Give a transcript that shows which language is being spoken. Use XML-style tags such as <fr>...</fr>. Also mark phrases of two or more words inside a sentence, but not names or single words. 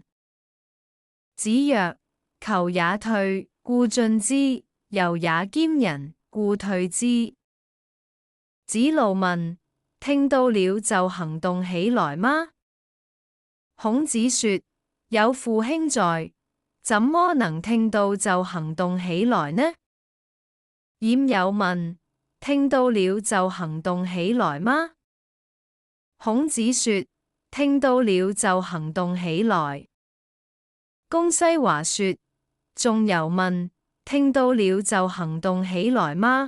<lzh>子曰：求也退，故進之；由也兼人，故退之。</lzh> <zh>子路問：聽到了就行動起來嗎？孔子說：有父兄在，怎麼能聽到就行動起來呢？冉有問：聽到了就行動起來嗎？孔子說：聽到了就行動起來。公西華說：仲由問：聽到了就行動起來嗎？</zh>